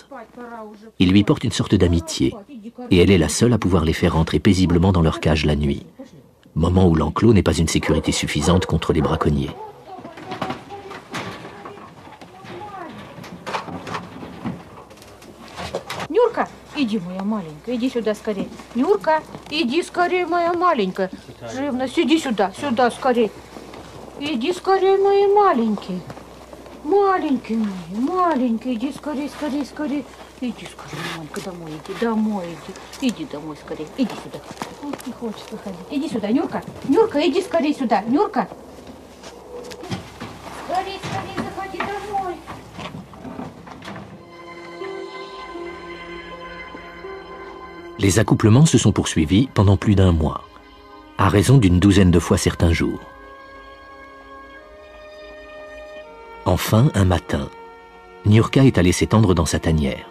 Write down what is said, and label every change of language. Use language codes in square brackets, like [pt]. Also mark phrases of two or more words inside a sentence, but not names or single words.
[fr] Ils lui portent une sorte d'amitié, et elle est la seule à pouvoir les faire rentrer paisiblement dans leur cage la nuit, moment où l'enclos n'est pas une sécurité suffisante contre les braconniers. [ru] Нюрка, иди, моя маленькая, иди сюда скорее. Нюрка, иди скорее, моя маленькая. Живность, иди сюда, сюда скорее. Иди скорее, мои маленькие. Маленькие мои, маленькие, иди скорее, скорее, скорее. Иди скорее, мамка, домой иди, иди домой скорее, иди сюда. Он не хочет выходить. Иди сюда, Нюрка, Нюрка, иди скорее сюда, Нюрка. Скорее, скорее, заходи домой. [fr] Les accouplements se sont poursuivis pendant plus d'un mois, à raison d'une douzaine de fois certains jours. Enfin, un matin, Niurka est allée s'étendre dans sa tanière.